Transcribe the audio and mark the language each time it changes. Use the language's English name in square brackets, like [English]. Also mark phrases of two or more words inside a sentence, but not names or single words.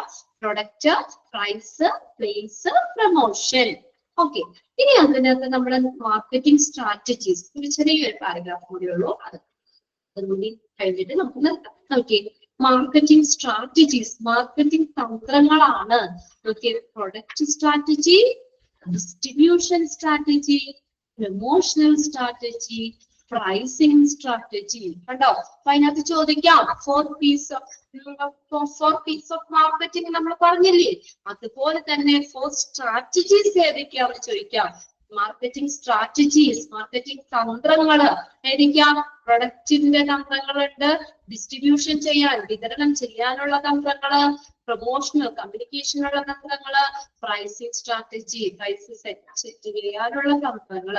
[English] Product, price, place, promotion. [Malayalam] ഓക്കെ, ഇനി അതിനകത്ത് നമ്മുടെ [English] marketing strategies, [Malayalam] ഒരു ചെറിയൊരു പാരഗ്രാഫ് കൂടി ഉള്ളൂ. അതുകൂടി കഴിഞ്ഞിട്ട് നമുക്ക് നിർത്താം. ഓക്കെ, [English] marketing strategies, [Malayalam] മാർക്കറ്റിംഗ് തന്ത്രങ്ങളാണ്. [English] Okay, product strategy, distribution strategy, promotional strategy, pricing strategy. [Malayalam] കണ്ടോ? അപ്പൊ അതിനകത്ത് ചോദിക്കാം 4 [English] piece of marketing [Malayalam] നമ്മൾ പറഞ്ഞില്ലേ? അതുപോലെ തന്നെ 4 strategies ഏതൊക്കെയാണെന്ന് ചോദിക്കാം. [English] marketing strategies, [Malayalam] മാർക്കറ്റിംഗ് തന്ത്രങ്ങള് ഏതൊക്കെയാ? പ്രൊഡക്റ്റിന്റെ തന്ത്രങ്ങളുണ്ട്, ഡിസ്ട്രിബ്യൂഷൻ ചെയ്യാൻ, വിതരണം ചെയ്യാനുള്ള തന്ത്രങ്ങള്, പ്രൊമോഷണൽ കമ്മ്യൂണിക്കേഷനുള്ള തന്ത്രങ്ങള്, [English] pricing strategy, price set [Malayalam] ചെയ്യാനുള്ള തന്ത്രങ്ങള്.